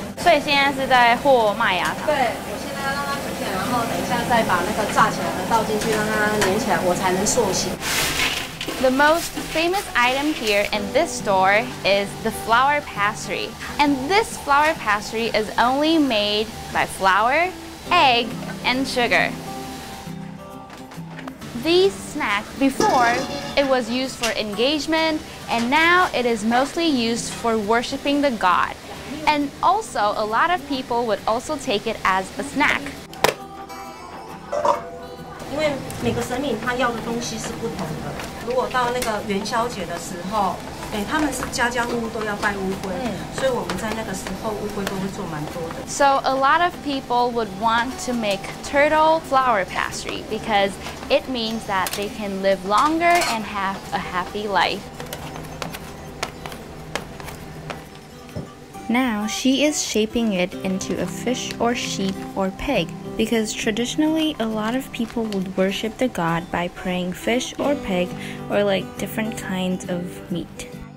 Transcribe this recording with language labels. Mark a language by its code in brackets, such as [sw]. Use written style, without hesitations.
[zh] 所以现在是在和麦芽糖。对，我现在要让它煮起来，然后等一下再把那个炸起来的倒进去，让它粘起来，我才能塑形。 [en] The most famous item here in this store is the flour pastry. And this flour pastry is only made by flour, egg, and sugar. These snacks, before, it was used for engagement, and now it is mostly used for worshiping the god. And also, a lot of people would also take it as a snack. [zh] 因为每个神明他要的东西是不同的。如果到那个元宵节的时候，他们是家家户户都要拜乌龟，所以我们在那个时候乌龟都会做蛮多的。 [en] So a lot of people would want to make turtle flour pastry because it means that they can live longer and have a happy life. Now she is shaping it into a fish or sheep or pig because traditionally a lot of people would worship the god by praying fish or pig or like different kinds of meat.